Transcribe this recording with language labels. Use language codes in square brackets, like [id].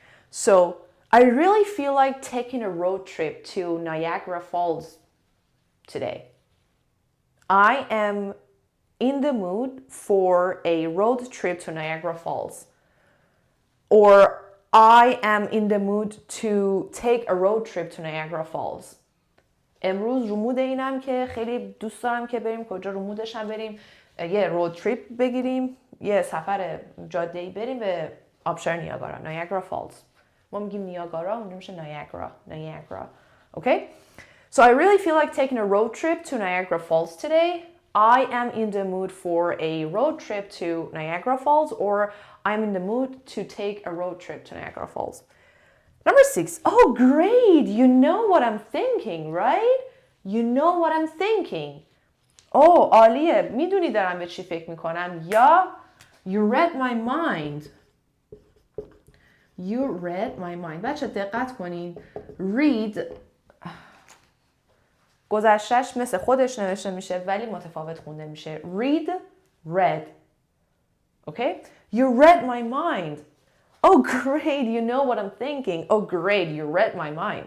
[en] So I really feel like taking a road trip to Niagara Falls today. I am in the mood for a road trip to Niagara Falls. Or I am in the mood to take a road trip to Niagara Falls. [fa] امروز رو مود اینم که خیلی دوست دارم که بریم کجا، رو مودش هم بریم یه رود تریپ بگیریم، یه سفر جاده‌ای بریم به آبشار نیاگارا، Niagara Falls. ما میگیم نیاگارا، اونجا میشه Niagara. [en] Okay? So I really feel like taking a road trip to Niagara Falls today. I am in the mood for a road trip to Niagara Falls, or I'm in the mood to take a road trip to Niagara Falls. Number 6. Oh, great. You know what I'm thinking, right? You know what I'm thinking. [fa] Oh, عالیه. میدونی دارم به چی فکر میکنم. [en] یا you read my mind. You read my mind. [fa] بچه دقت کنین. Read گذشتهش مثل خودش نوشته میشه ولی متفاوت خونده میشه. [en] Read, read. Okay? You read my mind. Oh great, you know what I'm thinking. Oh great, you read my mind.